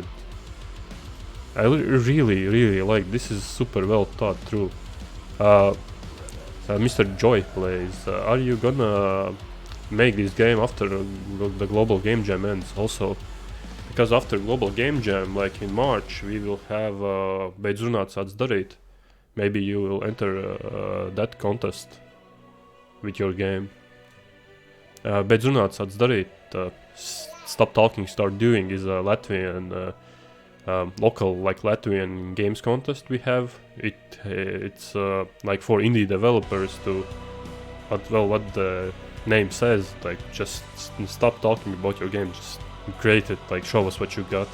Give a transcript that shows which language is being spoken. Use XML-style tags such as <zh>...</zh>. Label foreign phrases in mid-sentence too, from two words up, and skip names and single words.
<en>I really like. This is super well thought through. Mr. Joy Plays. Are you gonna make this game after the Global Game Jam ends also? Because after Global Game Jam, like in March, we will have Beidz runāt sāc darīt. Maybe you will enter that contest with your game. Beidz runāt sāc darīt. Stop Talking, Start Doing is a Latvian local like Latvian games contest we have. It's like for indie developers to, what the name says, like just stop talking about your game, just create it, like show us what you got.</en>